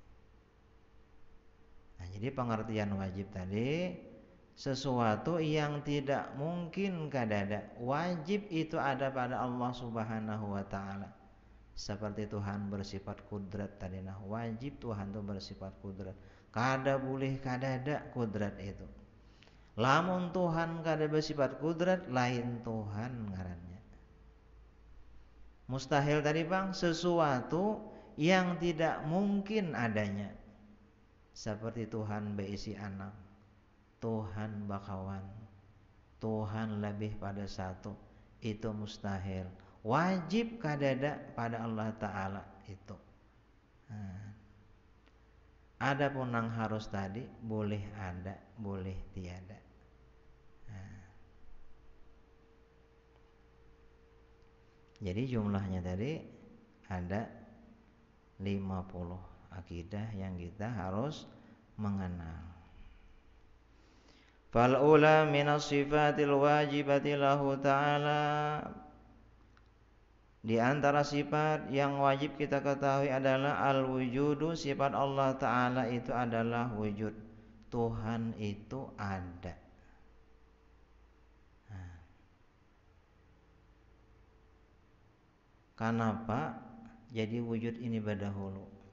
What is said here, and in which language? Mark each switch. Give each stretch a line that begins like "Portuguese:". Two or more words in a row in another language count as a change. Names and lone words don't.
Indonesian: Nah, jadi pengertian wajib tadi sesuatu yang tidak mungkin kadada. Wajib itu ada pada Allah Subhanahu wa taala. Seperti Tuhan bersifat kudrat tadi. Nah, wajib Tuhan itu bersifat kudrat.
Banjar: Kada boleh kadada
Indonesian: kudrat itu. Lamun Tuhan kada bersifat kudrat, lain Tuhan ngarannya. Mustahil tadi bang, sesuatu yang tidak mungkin adanya. Seperti Tuhan beisi anak, Tuhan bakawan, Tuhan lebih pada 1, itu mustahil. Wajib kadada pada Allah Ta'ala itu. Adapun yang harus tadi boleh ada, boleh tiada. Jadi jumlahnya tadi ada 50 akidah yang kita harus mengenal.
Arabic: Fal ula minas sifatil wajibati lahu ta'ala.
Indonesian: Di antara sifat yang wajib kita ketahui adalah al-wujudu. Sifat Allah Ta'ala itu adalah wujud. Tuhan itu ada. Kenapa jadi wujud ini berdahulu?